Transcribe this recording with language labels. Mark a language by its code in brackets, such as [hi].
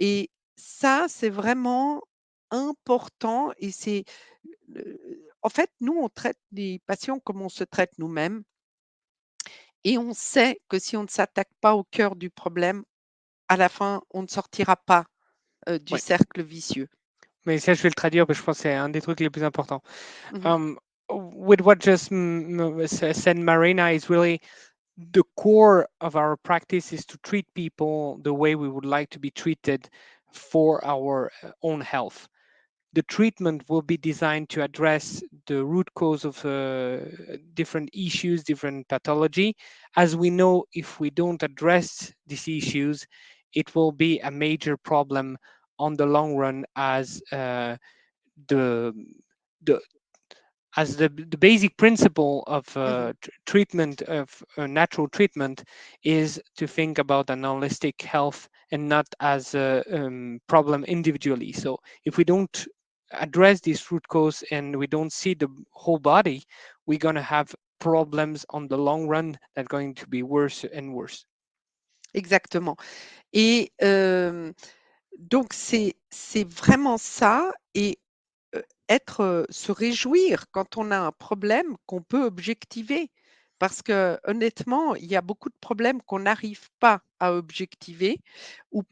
[fr] et ça, c'est vraiment important et c'est le en fait, nous, on traite les patients comme on se traite nous-mêmes et on sait que si on ne s'attaque pas au cœur du problème, à la fin, on ne sortira pas du Ouais. cercle vicieux. Mais ça, je vais le traduire parce que je pense que c'est un des trucs les plus importants. Mmh. [en] Um, with what just said Marina is really the core of our practice is to treat people the way we would like to be treated for our own health. The treatment will be designed to address the root cause of different issues, different pathology. As we know, if we don't address these issues, it will be a major problem on the long run as the the the basic principle of Mmh. treatment of natural treatment is to think about an holistic health and not as a problem individually. So if we don't address this root cause and we don't see the whole body, we're going to have problems on the long run that are going to be worse and worse. [fr] Exactement et donc c'est vraiment ça et être, se réjouir quand on a un problème qu'on peut objectiver. Parce que honnêtement, il y a beaucoup de problèmes qu'on n'arrive pas à objectiver ou